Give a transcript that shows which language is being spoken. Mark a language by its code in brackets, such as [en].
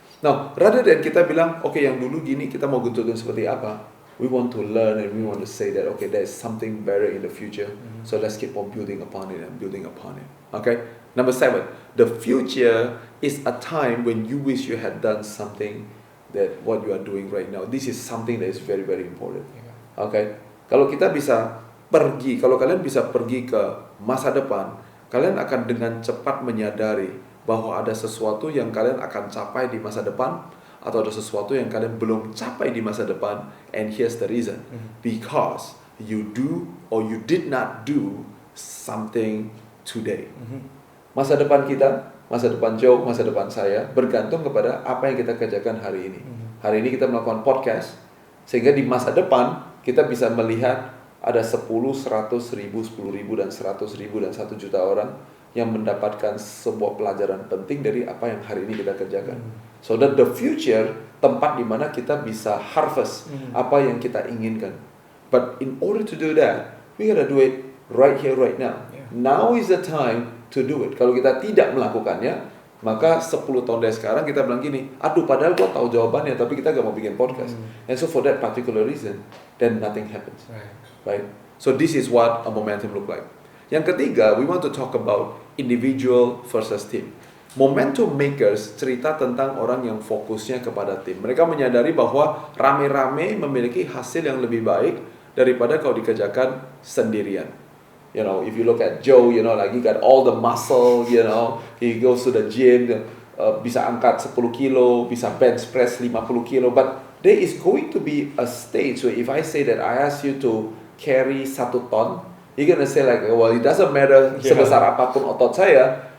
[en] Now, rather than [id] kita bilang, okay, yang dulu gini kita mau bentukin seperti apa, [en] we want to learn and we want to say that, okay, there's something better in the future, so let's keep on building upon it and building upon it. Okay? Number 7, the future is a time when you wish you had done something that what you are doing right now. This is something that is very, very important. Okay? [id] Kalau kita bisa pergi, kalau kalian bisa pergi ke masa depan, kalian akan dengan cepat menyadari bahwa ada sesuatu yang kalian akan capai di masa depan, atau ada sesuatu yang kalian belum capai di masa depan, [en] and here's the reason. Because you do or you did not do something today. [id] Masa depan kita, masa depan Joe, masa depan saya bergantung kepada apa yang kita kerjakan hari ini. Hari ini kita melakukan podcast, sehingga di masa depan kita bisa melihat ada 10, 100, 1000, 10.000, dan 100.000 dan 1 juta orang yang mendapatkan sebuah pelajaran penting dari apa yang hari ini kita kerjakan. [en] So that the future, [id] tempat di mana kita bisa harvest apa yang kita inginkan. [en] But in order to do that, we gotta do it right here, right now. Now is the time to do it. [id] Kalau kita tidak melakukannya, maka 10 tahun dari sekarang kita bilang gini, aduh padahal gua tahu jawabannya, tapi kita gak mau bikin podcast. [en] And so for that particular reason, then nothing happens. Right? So this is what a momentum look like. [id] Yang ketiga, [en] we want to talk about individual versus team. [id] Momentum makers cerita tentang orang yang fokusnya kepada tim. Mereka menyadari bahwa rame-rame memiliki hasil yang lebih baik daripada kalau dikerjakan sendirian. [en] You know, if you look at Joe, you know, like he got all the muscle, you know, he goes to the gym, [id] bisa angkat 10 kilo, bisa bench press 50 kilo, [en] but there is going to be a stage where if I say that I ask you to carry 1 ton, you're gonna say like, well, it doesn't matter [id] sebesar apapun otot saya.